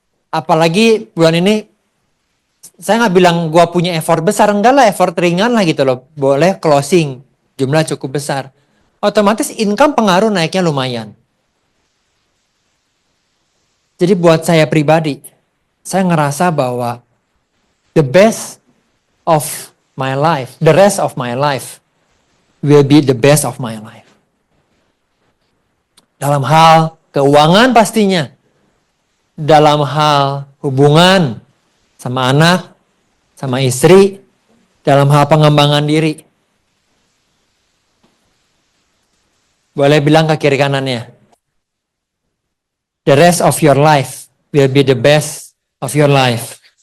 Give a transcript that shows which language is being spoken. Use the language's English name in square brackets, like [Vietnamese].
[Indonesian] Apalagi bulan ini. Saya nggak bilang gue punya effort besar. Enggak lah, effort ringan lah gitu loh. Boleh closing. Jumlah cukup besar. Otomatis income pengaruh naiknya lumayan. Jadi buat saya pribadi, saya ngerasa bahwa [English] the best of my life, the rest of my life will be the best of my life. [Indonesian] Dalam hal keuangan pastinya, dalam hal hubungan sama anak, sama istri, dalam hal pengembangan diri. Boleh bilang ke kiri kanannya, [English] the rest of your life will be the best of your life.